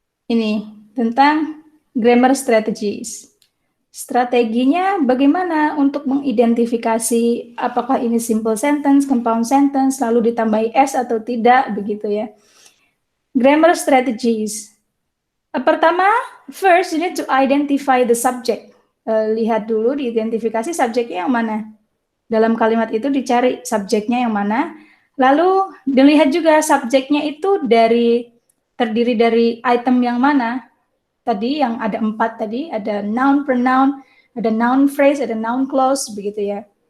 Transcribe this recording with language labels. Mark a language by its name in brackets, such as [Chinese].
[Indonesian] Ini tentang grammar strategies. Strateginya bagaimana untuk mengidentifikasi apakah ini simple sentence, compound sentence, lalu ditambahi S atau tidak, begitu ya. [English] Grammar strategies. [Indonesian] Pertama, [English] first you need to identify the subject. [Indonesian] Lihat dulu, diidentifikasi subjeknya yang mana. Dalam kalimat itu dicari subjeknya yang mana. Lalu dilihat juga subjeknya itu terdiri dari item yang mana. Tadi yang ada 4 tadi, ada noun, pronoun, ada noun phrase, ada noun clause, begitu ya.